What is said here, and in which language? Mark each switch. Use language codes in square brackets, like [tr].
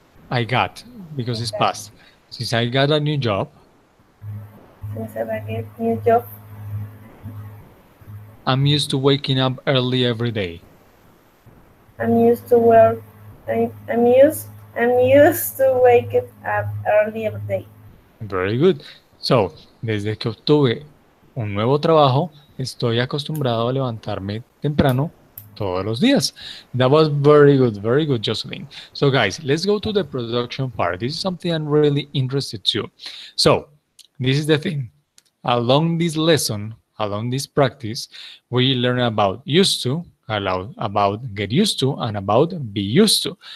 [en] I got, because it's past. Since I got a new job, since I get new job, I'm used to waking up early every day. I'm used to work. I'm used to wake up early every day. Very good. [es] So, desde que obtuve un nuevo trabajo, estoy acostumbrado a levantarme temprano todos los días. [en] That was very good, Jocelyn. So, guys, let's go to the production part. This is something I'm really interested to. So, this is the thing. Along this lesson, along this practice, we learn about used to, about get used to, and about be used to.